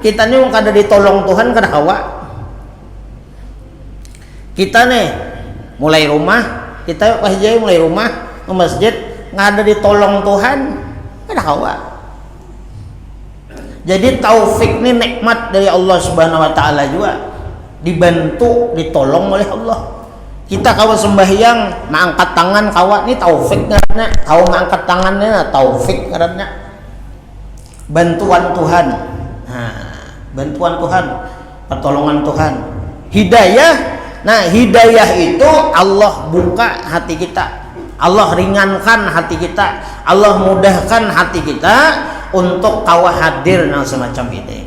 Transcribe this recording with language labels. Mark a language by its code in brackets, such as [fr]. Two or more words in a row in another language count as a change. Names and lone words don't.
[bjn] Kita nih kada ditolong Tuhan kada kawa. Kita nih mulai rumah, kita wahjai mulai rumah ke masjid ngada ditolong Tuhan kada kawa. [id] Jadi taufik ini nikmat dari Allah [ar] Subhanahu wa taala [id] juga, dibantu, ditolong oleh Allah. [bjn] Kita kawa sembahyang mengangkat tangan kawa ini taufik ngaranna, kawa mengangkat tangannya taufik ngaranna. [id] Bantuan Tuhan. Bantuan Tuhan, pertolongan Tuhan. Hidayah. Nah, hidayah itu Allah buka hati kita. Allah ringankan hati kita, Allah mudahkan hati kita untuk kawa hadir nang semacam ini.